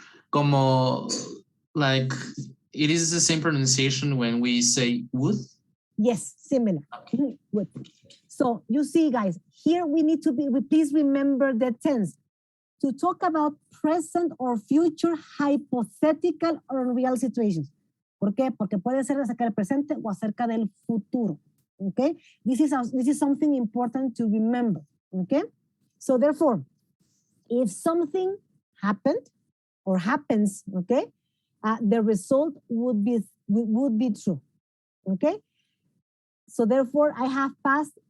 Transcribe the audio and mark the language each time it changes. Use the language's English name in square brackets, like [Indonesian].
[Spanish] Como, [English] like, it is the same pronunciation when we say would? Yes, similar. Would. So you see, guys, here we need to please remember the tense. To talk about present or future hypothetical or unreal situations. [Spanish] ¿Por qué? Porque puede ser acerca del presente o acerca del futuro. [English] Okay? This is something important to remember. Okay? So therefore, if something happened or happens, okay, the result would be true. Okay? So therefore, I have passed